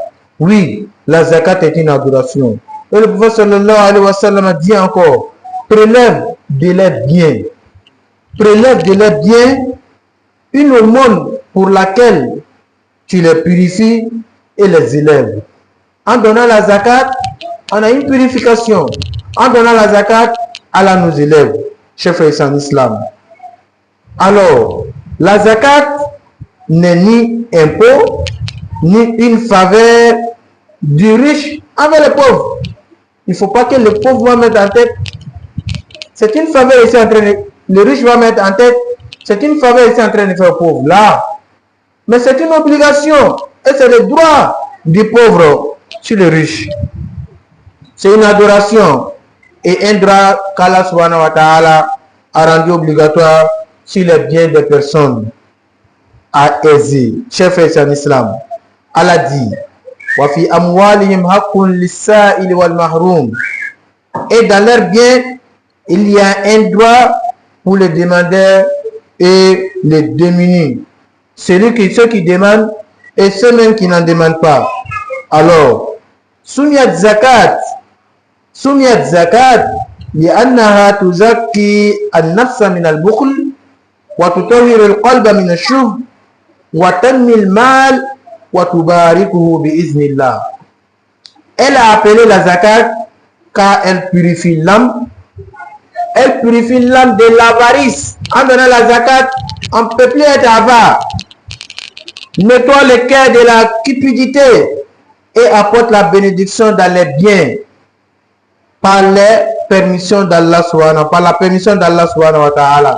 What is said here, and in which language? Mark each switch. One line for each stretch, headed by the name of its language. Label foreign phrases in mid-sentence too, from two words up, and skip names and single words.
French: Oui, la zakat est une adoration. Et le prophète
Arabic: صلى الله عليه وسلم
French: a dit encore: prélève de leurs biens, prélève de leurs biens une aumône pour laquelle tu les purifies et les élèves. En donnant la zakat, on a une purification. En donnant la zakat, Allah nous élève. Chers frères en islam. Alors, la zakat n'est ni impôt, ni une faveur du riche envers les pauvres. Il ne faut pas que le pauvre va mettre en tête. C'est une faveur ici en train de... Le riche va mettre en tête. C'est une faveur ici en train de faire pauvre. Là. Mais c'est une obligation. Et c'est le droit du pauvre sur le riche. C'est une adoration. Et un droit qu'Allah
Arabic: سبحانه وتعالى
French: a rendu obligatoire sur les biens des personnes à aiser. Chers frères en islam, Allah dit:
Arabic: وفي أموالهم حق للسائل والمحروم.
French: Et dans leurs biens, il y a un droit pour les demandeurs et les démunis. Ceux qui demandent et ceux-mêmes qui n'en demandent pas.
Arabic: Alors, سميت الزكاة, لأنها تزكي النفس من البخل وتطهر القلب من الشح وتنمي المال وتباركه بإذن الله.
French: Elle a appelé la zakat car elle purifie l'âme. Elle purifie l'âme de l'avarice. En donnant la zakat, on ne peut plus être avare. Nettoie le cœur de la cupidité et apporte la bénédiction dans les biens par la permission d'Allah
Arabic: سبحانه وتعالى.